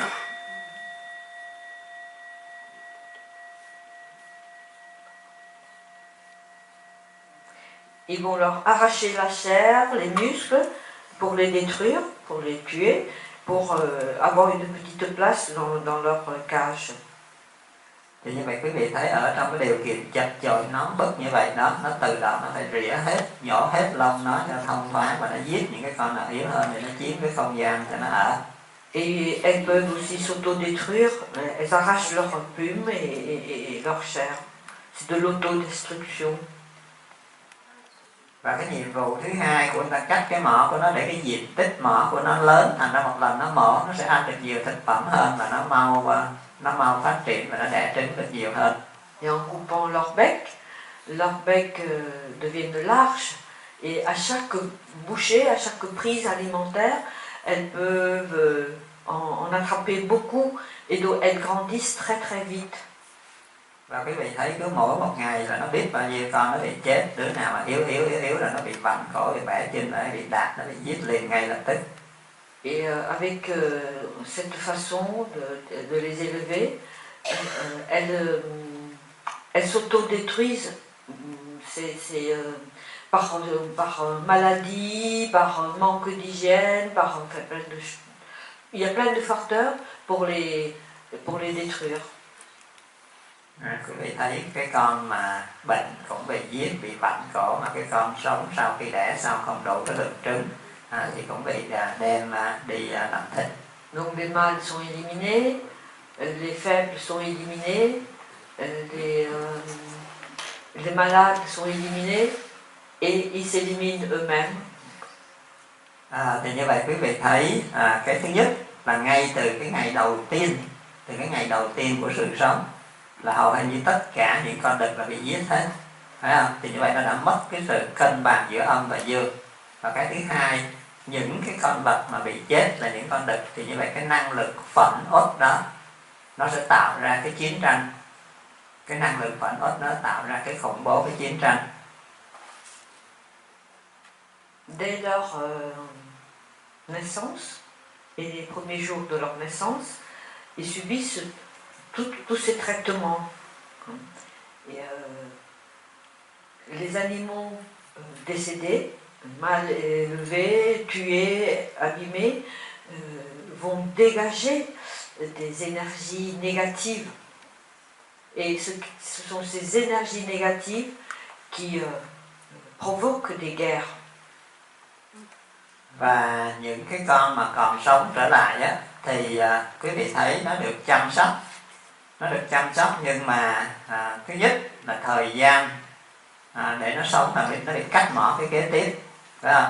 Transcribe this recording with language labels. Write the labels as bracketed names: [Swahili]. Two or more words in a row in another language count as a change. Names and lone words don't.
[French] Ils vont leur arracher la chair, les muscles, pour les détruire, pour les tuer, pour avoir une petite place dans leur cage. [Vietnamese] Thì như vậy quý vị thấy ở trong cái điều kiện chật chội nóng bức như vậy đó, nó tự động nó phải rỉa hết, nhổ hết lông nó cho thông thoáng và nó giết những cái con nào yếu hơn để nó chiếm cái không gian cho nó ở. [French] Et elles peuvent aussi s'autodétruire, elles arrachent leurs plumes et leur chair. C'est de l'autodestruction. [Vietnamese] Và cái nhiệm vụ thứ hai của người ta cắt cái mỏ của nó để cái diện tích mỏ của nó lớn, thành ra một lần nó mổ nó sẽ ăn được nhiều thực phẩm hơn và nó mau phát triển và nó đẻ trứng được nhiều hơn. [French] Et en coupant leurs becs deviennent larges et à chaque bouchée, à chaque prise alimentaire, elles peuvent en attraper beaucoup et donc elles grandissent très très vite. [Vietnamese] Và quý vị thấy cứ mỗi một ngày là nó biết bao nhiêu con nó bị chết, đứa nào mà yếu là nó bị vặn cổ, bị bẻ chân, nó bị đạp, nó bị giết liền ngay lập tức. [French] Et avec cette façon de les élever, elles s'autodétruisent par maladie, par manque d'hygiène, il y a plein de facteurs pour les détruire. [Vietnamese] Quý vị thấy cái con mà bệnh cũng bị giết, bị vặn cổ, mà cái con sống sau khi đẻ xong không đủ cái lượng trứng thì cũng bị đem đi làm thịt. [French] Donc les mâles sont éliminés, les faibles sont éliminés, les malades sont éliminés et ils s'éliminent eux-mêmes. [Vietnamese] Thì như vậy quý vị thấy cái thứ nhất là ngay từ cái ngày đầu tiên của sự sống là hầu như tất cả những con đực là bị giết hết, phải không? Thì như vậy nó đã mất cái sự cân bằng giữa âm và dương. Và cái thứ hai, những cái con vật mà bị chết là những con đực, thì như vậy cái năng lực phẫn uất đó nó sẽ tạo ra cái chiến tranh. Cái năng lực phẫn uất nó tạo ra cái khủng bố, cái chiến tranh. [French] Dès leur naissance et les premiers jours de leur naissance, ils subissent tous ces traitements. Et, les animaux décédés, mal élevés, tués, abîmés, vont dégager des énergies négatives. Et ce sont ces énergies négatives qui provoquent des guerres. [Vietnamese] Và những cái con mà còn sống trở lại á, thì quý vị thấy nó được chăm sóc, nhưng mà thứ nhất là thời gian để nó sống là nó bị cắt mỏ cái kế tiếp, phải không?